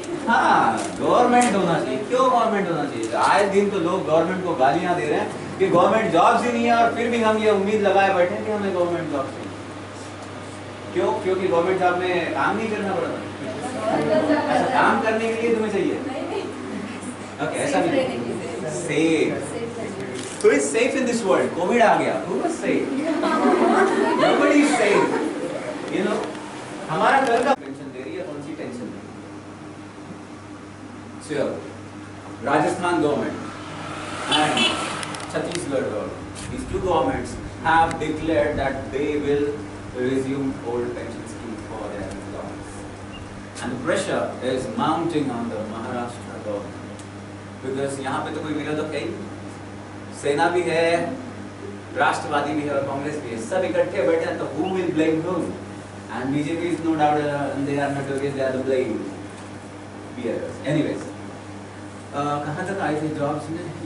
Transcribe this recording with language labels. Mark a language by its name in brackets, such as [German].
[Hindi] हाँ, गवर्नमेंट होना चाहिए. क्यों गवर्नमेंट होना चाहिए? आए दिन तो लोग गवर्नमेंट को गालियां दे रहे हैं कि गवर्नमेंट जॉब्स ही नहीं है और फिर भी हम ये उम्मीद लगाए बैठे कि हमें गवर्नमेंट जॉब चाहिए. क्यों? क्योंकि गवर्नमेंट जॉब में काम नहीं करना पड़ता. ऐसा काम करने के लिए तुम्हें चाहिए. ओके, ऐसा नहीं. [English] Safe. Who is safe in this world? COVID [Hindi] आ गया. [English] Who was safe? Nobody is safe. You know, [Hindi] हमारा कल का टेंशन दे रही है, कौन सी टेंशन नहीं? [English] So, Rajasthan government and Chhattisgarh government, these two governments have declared that they will resume old pension schemes for their employees. And the pressure is mounting on the Maharashtra government. Because [Hindi] यहाँ पे तो कोई विरोधक है ही, सेना भी है, राष्ट्रवादी भी है और कांग्रेस भी है, सब इकट्ठे बैठे हैं, तो [English] who will blame whom? And BJP is no doubt, they are notorious, they are the blame bearers. Anyways, [Hindi] कहाँ तक आए थे जॉब्स में?